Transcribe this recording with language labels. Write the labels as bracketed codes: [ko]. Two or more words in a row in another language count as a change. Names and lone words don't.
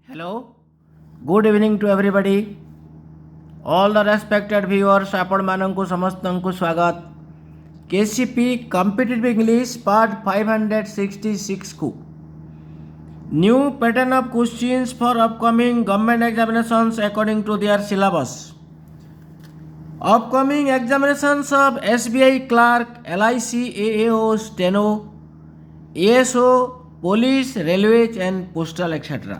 [en] Hello, good evening to everybody. All the respected viewers, [or] ଆପଣ ମାନଙ୍କୁ ସମସ୍ତଙ୍କୁ ସ୍ୱାଗତ. [en] KCP Competitive English Part 566 ku. New pattern of questions for upcoming government examinations according to their syllabus. Upcoming examinations of SBI Clerk, LIC, AAO, Steno, ASO, Police, Railways and Postal etc.